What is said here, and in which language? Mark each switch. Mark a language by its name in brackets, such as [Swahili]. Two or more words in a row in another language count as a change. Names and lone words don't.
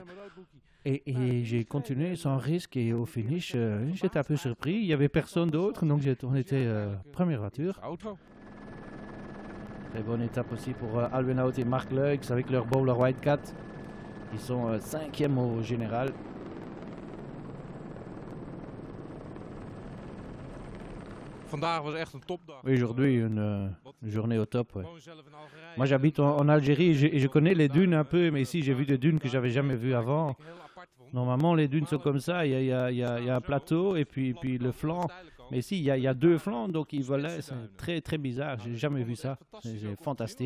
[French] Et j'ai continué sans risque et au finish, j'étais un peu surpris. Il n'y avait personne d'autre, donc on était première voiture. Très bonne étape aussi pour Alwin Hout et Mark Leux avec leur Bowler Wildcat. Ils sont 5e au général. [Dutch] Vandaag was echt een topdag. [French] Oui, aujourd'hui, une journée au top. Ouais. Moi, j'habite en Algérie et je connais les dunes un peu, mais ici, j'ai vu des dunes que j'avais jamais vues avant. Normalement, les dunes sont comme ça. Il y a un plateau et puis le flanc. Mais ici, il y a 2 flancs, donc ils volaient. C'est très, très bizarre. J'ai jamais vu ça. C'est fantastique.